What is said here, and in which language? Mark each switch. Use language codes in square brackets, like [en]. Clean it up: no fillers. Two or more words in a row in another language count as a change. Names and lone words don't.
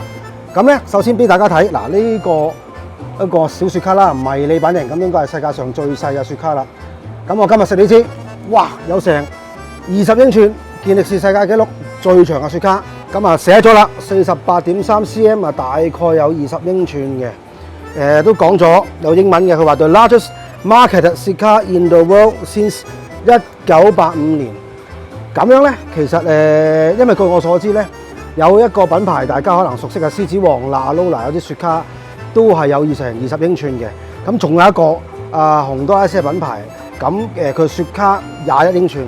[yue] 咁咧，首先俾大家睇嗱，呢個一個小雪茄啦，迷你版型，咁應該係世界上最細嘅雪茄啦。咁我今日食呢支，哇，有成20英寸健力士世界紀錄最長嘅雪茄。咁啊寫咗啦，48.3 cm 啊，大概有20英寸嘅。都講咗有英文嘅，佢話 [en] The largest marketed cigar in the world since 1985 年。 [yue] 咁樣咧，其實因為據我所知咧，有一個品牌大家可能熟悉嘅獅子王啦、Lola 有啲雪茄都係有成20英寸嘅。咁仲有一個洪都拉斯嘅品牌，咁佢雪茄21英寸。